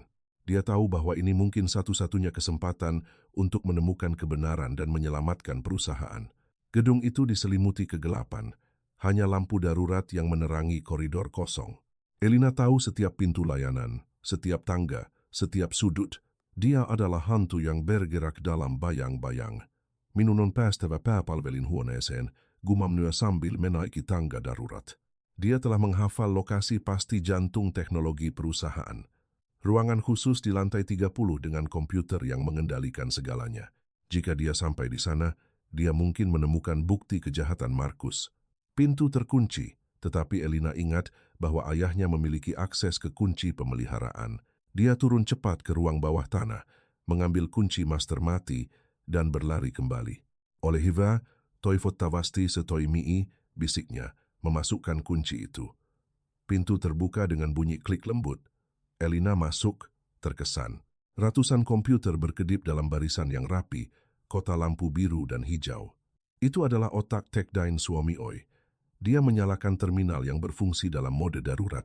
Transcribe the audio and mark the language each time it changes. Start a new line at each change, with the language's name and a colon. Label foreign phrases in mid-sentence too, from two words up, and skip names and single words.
Indonesian: Dia tahu bahwa ini mungkin satu-satunya kesempatan untuk menemukan kebenaran dan menyelamatkan perusahaan. Gedung itu diselimuti kegelapan, hanya lampu darurat yang menerangi koridor kosong. Elina tahu setiap pintu layanan, setiap tangga, setiap sudut. Dia adalah hantu yang bergerak dalam bayang-bayang.
Finnish: Minun on päästävä pääpalvelin huoneeseen,
Indonesian: gumamnya sambil menaiki tangga darurat. Dia telah menghafal lokasi pasti jantung teknologi perusahaan. Ruangan khusus di lantai 30 dengan komputer yang mengendalikan segalanya. Jika dia sampai di sana, dia mungkin menemukan bukti kejahatan Markus. Pintu terkunci, tetapi Elina ingat bahwa ayahnya memiliki akses ke kunci pemeliharaan. Dia turun cepat ke ruang bawah tanah, mengambil kunci master mati, dan berlari kembali.
Finnish: Oleh hiva, toivottavasti se toimii,
Indonesian: bisiknya, memasukkan kunci itu. Pintu terbuka dengan bunyi klik lembut. Elina masuk, terkesan. Ratusan komputer berkedip dalam barisan yang rapi, kota lampu biru dan hijau. Itu adalah otak Techdine suami Oi. Dia menyalakan terminal yang berfungsi dalam mode darurat.